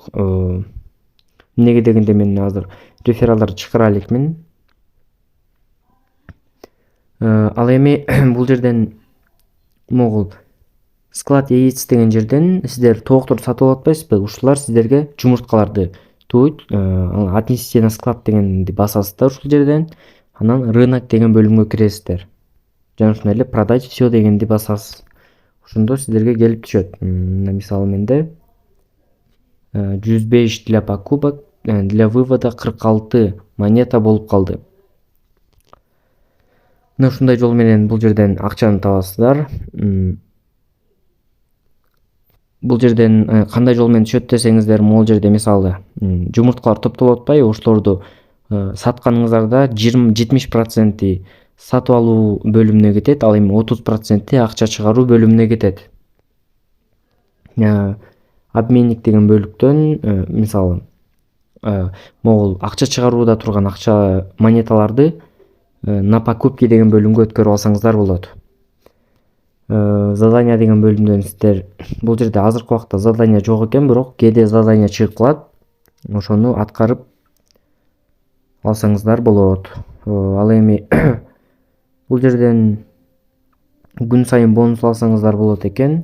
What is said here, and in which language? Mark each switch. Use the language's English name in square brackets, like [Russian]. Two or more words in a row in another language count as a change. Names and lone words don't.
[Kyrgyz] Эмнеге дегенде мен азыр рефералдарды чакыра элекмин. Ал эми бул жерден могул [Russian] склад яиц [Kyrgyz] деген жерден сиздер тоокторду сатып алып атпайсызбы? Ушулар сиздерге жумурткаларды тууйт. [Russian] Отнести на склад [Kyrgyz] дегенди басасыздар ушул жерден. Анан рынок деген бөлүмгө киресиздер. Жана ошондой эле [Russian] продать все [Kyrgyz] дегенди басасыз. Ошондо сиздерге келип түшөт. Мисалы менде 105 [Russian] для покупок, для вывода [Kyrgyz] 46 монета болуп калды. Мына ушундай жол менен бул жерден акчаны табасыздар. Бул жерден кандай жол менен түшөт десеңиздер, могул жерде мисалы жумурткалар топтолуп атпайбы, ошолорду сатканыңыздарда 70% сатып алуу бөлүмүнө кетет, ал эми 30% акча чыгаруу бөлүмүнө кетет. Обменник деген бөлүктөн мисалы могул акча чыгарууда турган акча монеталарды [Russian] на покупки [Kyrgyz] деген бөлүмгө өткөрүп алсаңыздар болот. Задание деген бөлүмдөн сиздер бул жерде азыркы убакта задание жок экен, бирок кээде задание чыгып калат. Ошону аткарып алсаңыздар болот. Ал эми бул жерден күн сайын бонус алсаңыздар болот экен.